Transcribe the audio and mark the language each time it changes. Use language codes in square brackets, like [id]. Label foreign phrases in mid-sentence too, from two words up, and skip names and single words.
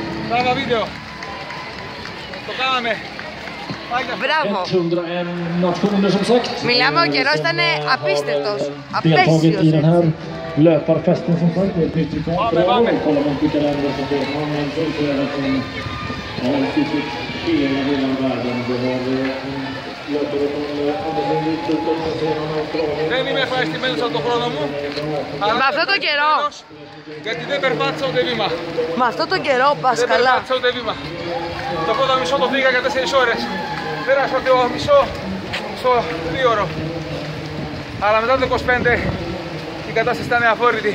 [el] Μπράβο βίντεο. Το κάναμε. Μπράβο. Μιλάμε, ο καιρός ήταν απίστευτος, απέσιος. [sv] Löparfesten som sagt, det är ett nytt rekord. Kollar man vilka länder som deltar, men så är det från hela världen. Det var löpare från andra länder. [el] Δεν είμαι ευχαριστημένος από τον χρόνο μου. Με αυτό το καιρό. Γιατί δεν περπάτησα ούτε βήμα. Με αυτό το καιρό πας Δεν καλά. περπάτησα ούτε βήμα. Το πρώτο μισό το πήγα για 4 ώρες. Πέρασα το μισό στο 2ωρο. Αλλά μετά το 25 η κατάσταση ήταν αφόρητη.